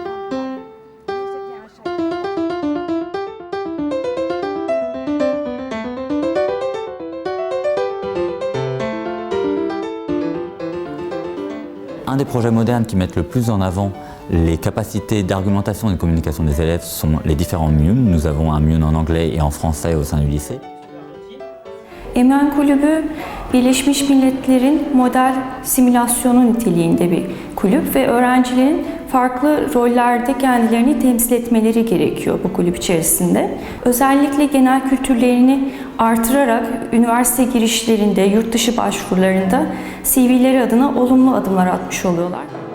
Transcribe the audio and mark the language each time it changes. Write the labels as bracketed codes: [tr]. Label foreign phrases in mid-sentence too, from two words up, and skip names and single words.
[fr] Un des projets modernes qui mettent le plus en avant les capacités d'argumentation et de communication des élèves sont les différents MUN. Nous avons un MUN en anglais et en français au sein du lycée. [tr] Emen Kulübü, Birleşmiş Milletler'in model simülasyonu niteliğinde bir kulüp ve öğrencilerin farklı rollerde kendilerini temsil etmeleri gerekiyor bu kulüp içerisinde. Özellikle genel kültürlerini artırarak üniversite girişlerinde, yurt dışı başvurularında CV'leri adına olumlu adımlar atmış oluyorlar.